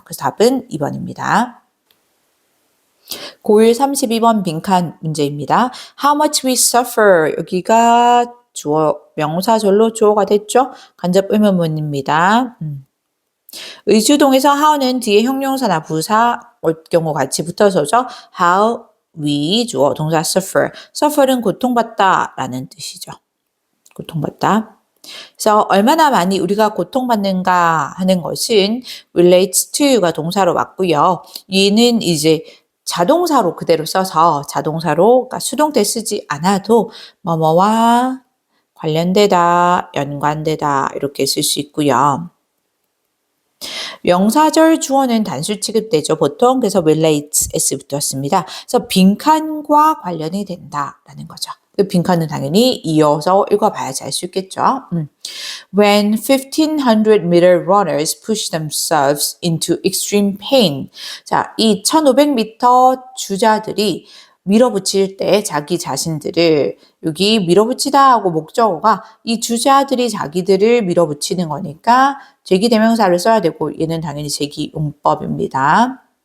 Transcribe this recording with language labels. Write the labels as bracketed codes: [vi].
[ko] 그래서 답은 2번입니다. 고1 32번 빈칸 문제입니다. [en] How much we suffer. [ko] 여기가 주어, 명사절로 주어가 됐죠? 간접 의문문입니다. 의주동에서 how는 뒤에 형용사나 부사 올 경우 같이 붙어서 오죠. [en] How we [ko] 주어 동사 [en] suffer. [ko] suffer은 고통받다 라는 뜻이죠. 고통받다. 그래서 얼마나 많이 우리가 고통받는가 하는 것은 relates to가 동사로 왔고요. 얘는 이제 자동사로 그대로 써서 자동사로 그러니까 수동태 쓰지 않아도 뭐뭐와 관련되다, 연관되다 이렇게 쓸 수 있고요. 명사절 주어는 단수 취급되죠. 보통 그래서 relates s 붙었습니다. 그래서 빈칸과 관련이 된다라는 거죠. 그 빈칸은 당연히 이어서 읽어봐야지 알 수 있겠죠. [en] When 1500 meter runners push themselves into extreme pain. [ko] 자, 이 1500m 주자들이 밀어붙일 때 자기 자신들을 여기 밀어붙이다 하고 목적어가 이 주자들이 자기들을 밀어붙이는 거니까 제기대명사를 써야 되고 얘는 당연히 제기용법입니다.